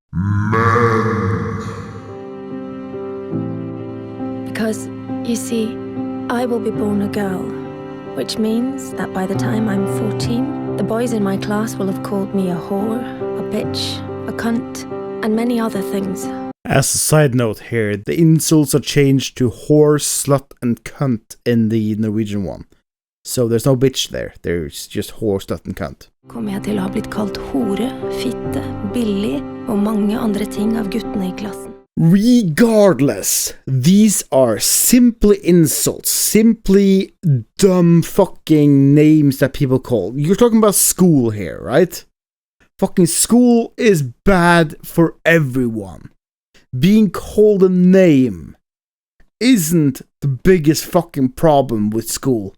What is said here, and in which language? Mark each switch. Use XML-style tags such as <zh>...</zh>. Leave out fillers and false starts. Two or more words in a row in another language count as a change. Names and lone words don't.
<en>Because, you see, I will be born a girl, which means that by the time I'm 14, the boys in my class will have called me a whore, a bitch, a cunt, and many other things. As a side note here, the insults are changed to whore, slut, and cunt in the Norwegian one. So there's no bitch there, there's just whore, slut, and cunt.</en> <no>Kommer jeg til å ha blitt kalt hore, fitte, billig og mange andre ting av guttene I klassen.</no> <en>Regardless, these are simply insults, simply dumb fucking names that people call. You're talking about school here, right? Fucking school is bad for everyone. Being called a name isn't the biggest fucking problem with school.</en>